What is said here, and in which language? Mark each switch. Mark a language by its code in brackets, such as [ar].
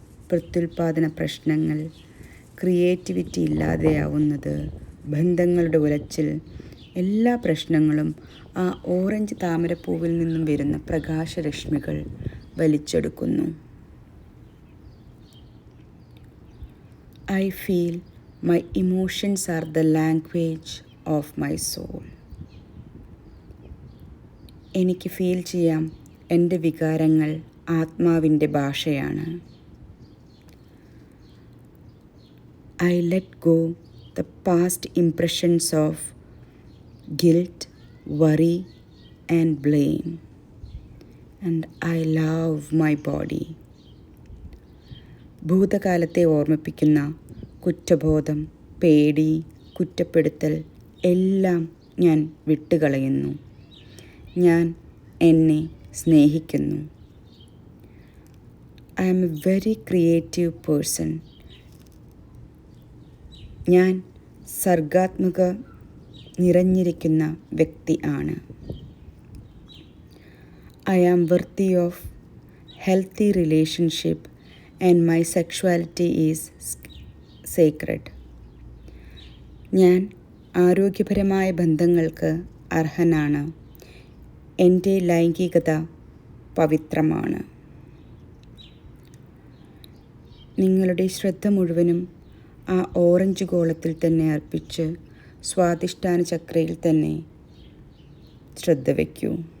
[ml] പ്രത്യുൽപാദന പ്രശ്നങ്ങൾ, ക്രിയേറ്റിവിറ്റി ഇല്ലാതെയാവുന്നത്, ബന്ധങ്ങളുടെ ഉലച്ചിൽ, എല്ലാ പ്രശ്നങ്ങളും ആ ഓറഞ്ച് താമരപ്പൂവിൽ നിന്നും വരുന്ന പ്രകാശരശ്മികൾ വലിച്ചെടുക്കുന്നു. [en] I feel my emotions are the language of my soul. [ml] എനിക്ക് ഫീൽ ചെയ്യാം എൻ്റെ വികാരങ്ങൾ ആത്മാവിൻ്റെ ഭാഷയാണ്. [en] I let go the past impressions of guilt, worry and blame, and I love my body. [ml] ഭൂതകാലത്തെ ഓർമ്മിപ്പിക്കുന്ന കുറ്റബോധം, പേടി, കുറ്റപ്പെടുത്തൽ എല്ലാം ഞാൻ വിട്ടുകളയുന്നു. ഞാൻ എന്നെ സ്നേഹിക്കുന്നു. [en] I am a very creative person. [ml] ഞാൻ സർഗാത്മക നിറഞ്ഞിരിക്കുന്ന വ്യക്തി ആണ്. [en] I am worthy of healthy relationship and my sexuality is sacred. [ml] ഞാൻ ആരോഗ്യപരമായ ബന്ധങ്ങൾക്ക് അർഹനാണ്. എൻ്റെ ലൈംഗികത പവിത്രമാണ്. നിങ്ങളുടെ ശ്രദ്ധ മുഴുവനും ആ ഓറഞ്ച് ഗോളത്തിൽ തന്നെ അർപ്പിച്ച് സ്വാധിഷ്ഠാന ചക്രയിൽ തന്നെ ശ്രദ്ധ വയ്ക്കൂ.